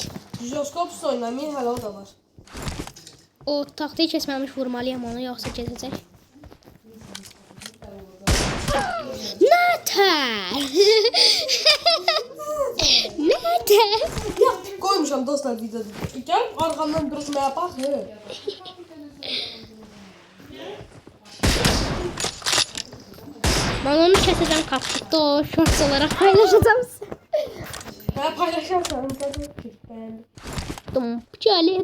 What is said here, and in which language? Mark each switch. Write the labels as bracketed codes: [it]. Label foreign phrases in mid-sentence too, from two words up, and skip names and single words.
[az] Jiroskopsuz oynamayın, hələ o da var. O taxtayı kesməmiş vurmalıyam onu, yoxsa kesəcək. Nətər? Nətər? Ya, koymuşam dostlar videoda. [tr] Gel, arkamdan durmaya bak. Ben onu keseceğim kaplıkta, o shorts olarak paylaşacağım size. Ben paylaşırsam tabii ki ben. Dumpçali.